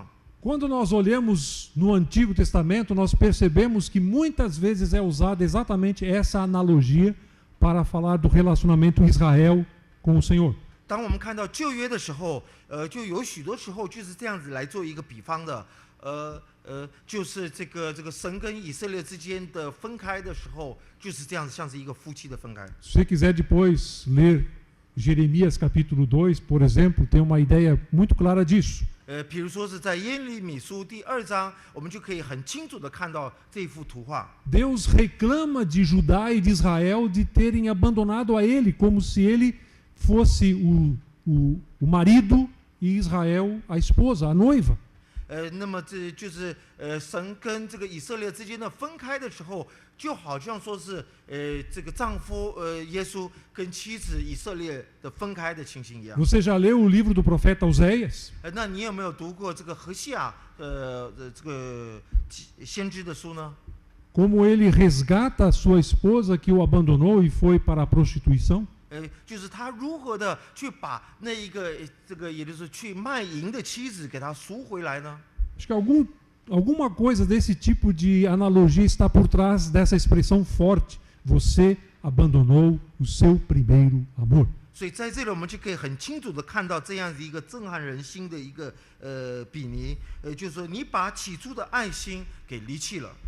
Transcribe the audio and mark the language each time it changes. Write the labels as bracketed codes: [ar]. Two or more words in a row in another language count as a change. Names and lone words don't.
[pt] Quando nós olhamos no Antigo Testamento, nós percebemos que muitas vezes é usada exatamente essa analogia para falar do relacionamento Israel com o Senhor. [zh] 当我们看到旧约的时候，就有许多时候就是这样子来做一个比方的，就是这个神跟以色列之间的分开的时候，就是这样子，像是一个夫妻的分开。 [pt] Se você quiser depois ler Jeremias capítulo 2, por exemplo, tem uma ideia muito clara disso. [zh] 比如说是在耶利米书第2章，我们就可以很清楚的看到这一幅图画。 [pt] Deus reclama de Judá e de Israel de terem abandonado a ele, como se ele fosse o marido e Israel a esposa, a noiva. [zh] 那么这就是神跟这个以色列之间的分开的时候，就好像说是这个丈夫耶稣跟妻子以色列的分开的情形一样。 [pt] Você já leu o livro do profeta Oséias? [zh] 那你有没有读过这个何西亚这个先知的书呢？ [pt] Como ele resgata a sua esposa que o abandonou e foi para a prostituição? [zh] 就是他如何的去把那一个这个，也就是去卖淫的妻子给他赎回来呢？ [pt] Acho que alguma coisa desse tipo de analogia está por trás dessa expressão forte. Você abandonou o seu primeiro amor. [zh] 所以在这里我们就可以很清楚的看到这样的一个震撼人心的一个比拟，就是说你把起初的爱心给离弃了。